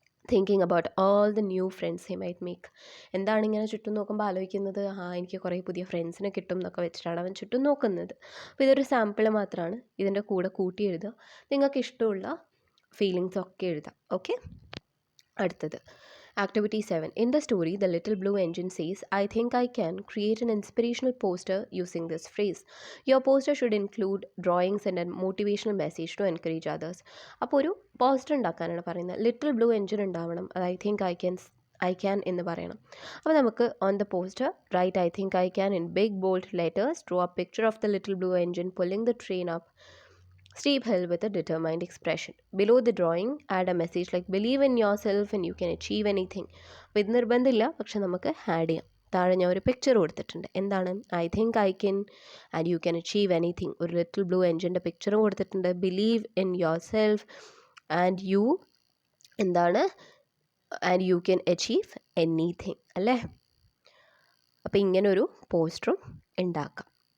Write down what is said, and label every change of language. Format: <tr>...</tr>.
<en>Thinking about all the new friends he might make.</en> <ml>എന്താണ് ഇങ്ങനെ ചുറ്റും നോക്കുമ്പോൾ ആലോചിക്കുന്നത്? എനിക്ക് കുറേ പുതിയ ഫ്രണ്ട്സിനെ കിട്ടും എന്നൊക്കെ വെച്ചിട്ടാണ് അവൻ ചുറ്റും നോക്കുന്നത്. അപ്പോൾ ഇതൊരു സാമ്പിൾ മാത്രമാണ്. ഇതിൻ്റെ കൂടെ കൂട്ടി എഴുതുക. നിങ്ങൾക്ക് ഇഷ്ടമുള്ള ഫീലിങ്സ് ഒക്കെ എഴുതാം. ഓക്കെ. അടുത്തത് Activity 7.</ml> <en>In the story, the little blue engine says, I think I can create an inspirational poster using this phrase. Your poster should include drawings and a motivational message to encourage others.</en> <ml>അപ്പോൾ ഒരു poster ഉണ്ടാക്കാനാണ് പറയുന്നത്. Little blue engine ഉണ്ടാവണം. അത് I can എന്ന് പറയണം. അപ്പോൾ നമുക്ക്</ml> <en>on the poster write I think I can in big bold letters. Draw a picture of the little blue engine pulling the train up Steep hill with a determined expression. Below the drawing, add a message like believe in yourself and you can achieve anything.</en> <ml>അപ്പോൾ ഇത് നിർബന്ധമില്ല, പക്ഷെ നമുക്ക് add ചെയ്യാം. താഴെ ഞാൻ ഒരു picture കൊടുത്തിട്ടുണ്ട്. എന്താണ്?</ml> <en>I think I can and you can achieve anything.</en> <ml>ഒരു ലിറ്റിൽ ബ്ലൂ എൻജിൻ്റെ പിക്ചറും കൊടുത്തിട്ടുണ്ട്.</ml> <en>Believe in yourself and you എന്താണ്? And you can achieve anything അല്ലേ?</en> <ml>അപ്പോൾ ഇങ്ങനൊരു പോസ്റ്ററും ഉണ്ടാക്കാം.</ml>